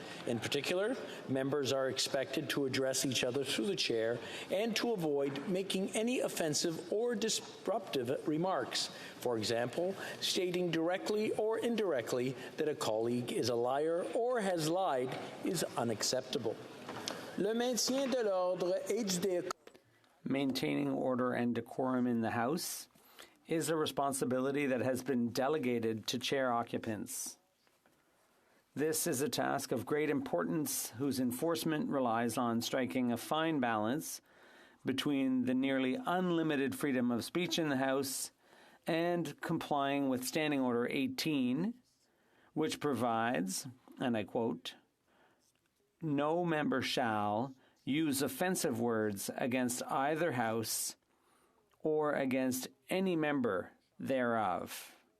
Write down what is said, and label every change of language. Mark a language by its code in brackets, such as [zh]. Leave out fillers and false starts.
[en] In particular, members are expected to address each other through the chair and to avoid making any offensive or disruptive remarks. For example, stating directly or indirectly that a colleague is a liar or has lied is unacceptable. [fr] Le maintien de l'ordre et du décorum. [en] Maintaining order and decorum in the House is a responsibility that has been delegated to chair occupants. This is a task of great importance whose enforcement relies on striking a fine balance between the nearly unlimited freedom of speech in the House and complying with Standing Order 18, which provides, and I quote, "No member shall use offensive words against either House or against any member thereof."